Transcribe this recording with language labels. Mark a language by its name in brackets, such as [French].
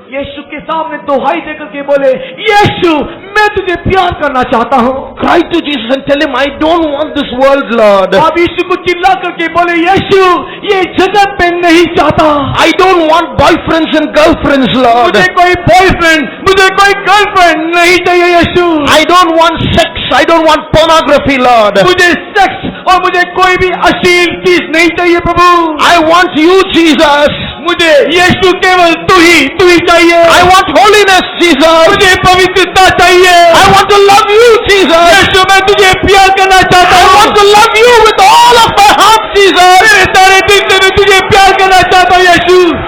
[Hindi] यीशु के सामने दोहाई देकर के बोले, यीशु, मैं तुझे प्यार करना चाहता हूँ। [English] Cry to Jesus and tell him, I don't want this world, Lord. [Hindi] आप यीशु को चिल्ला करके बोले, यीशु, ये जगत में नहीं चाहता। [English] I don't want boyfriends and girlfriends, Lord. [Hindi] मुझे कोई बॉयफ्रेंड, मुझे कोई गर्लफ्रेंड नहीं चाहिए यीशु। [English] I don't want sex. I don't want pornography, Lord. [Hindi] मुझे सेक्स और मुझे कोई भी अश्लील चीज नहीं चाहिए प्रभु। [English] I want you, Jesus. [Hindi] मुझे यीशु केवल तू ही चाहिए। [English] I want holiness, Jesus. [Hindi] मुझे पवित्रता चाहिए। [English] I want to love you, Jesus. [Hindi] यीशु, मैं तुझे प्यार करना चाहता [English] I [Hindi] हूँ। [English] want to love you with all of my heart, Jesus. [Hindi] मेरे सारे दिल से मैं तुझे प्यार करना चाहता हूँ यीशु।